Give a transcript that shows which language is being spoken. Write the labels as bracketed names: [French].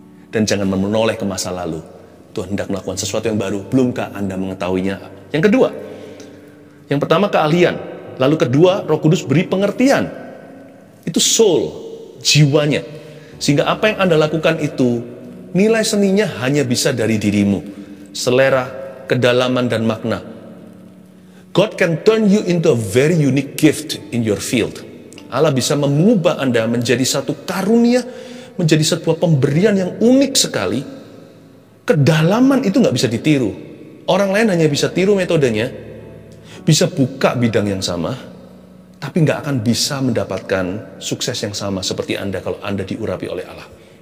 [Indonesian] Dan jangan menoleh ke masa lalu. Tuhan hendak melakukan sesuatu yang baru, belumkah Anda mengetahuinya? Yang kedua, yang pertama keahlian, lalu kedua Roh Kudus beri pengertian. Itu soul, jiwanya. Sehingga apa yang Anda lakukan itu, nilai seninya hanya bisa dari dirimu. Selera, kedalaman, dan makna. [English] God can turn you into a very unique gift in your field. [Indonesian] Allah bisa mengubah Anda menjadi satu karunia, menjadi sebuah pemberian yang unik sekali. Kedalaman itu nggak bisa ditiru. Orang lain hanya bisa tiru metodenya, bisa buka bidang yang sama, tapi nggak akan bisa mendapatkan sukses yang sama seperti Anda kalau Anda diurapi oleh Allah.